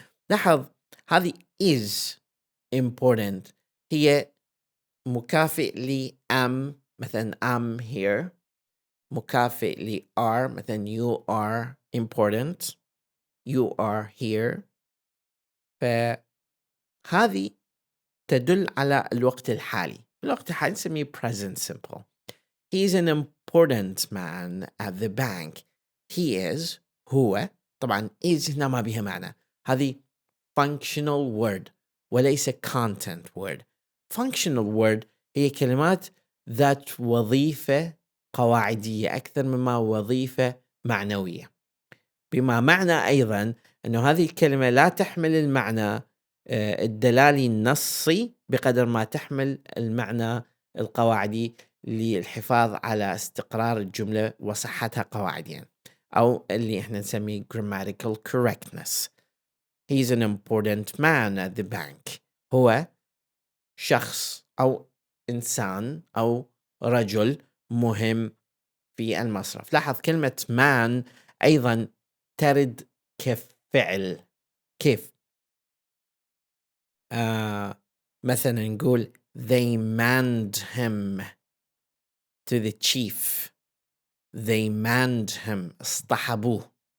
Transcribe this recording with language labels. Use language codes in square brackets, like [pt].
[ar] لاحظ هذه [en] is important [ar] هي مكافئ ل am. مثلا [en] am here. [ar] مكافئ ل are. مثلا [en] you are important. you are here. [ar] فهذه تدل على الوقت الحالي. الوقت الحالي نسميه present simple. [en] He is an important man at the bank. He is [ar] هو. طبعا is هنا ما بها معنى. هذه functional word وليس content word. functional word هي كلمات ذات وظيفة قواعدية أكثر مما وظيفة معنوية. بما معنى أيضا أنه هذه الكلمة لا تحمل المعنى الدلالي النصي بقدر ما تحمل المعنى القواعدي للحفاظ على استقرار الجملة وصحتها قواعديا. أو اللي إحنا نسميه [en] grammatical correctness. He's an important man at the bank. [ar] هو شخص أو إنسان أو رجل مهم في المصرف. لاحظ كلمة man أيضا ترد كفعل. كيف؟ مثلا نقول [en] they manned him to the chief. they manned him، [ar] اصطحبوه.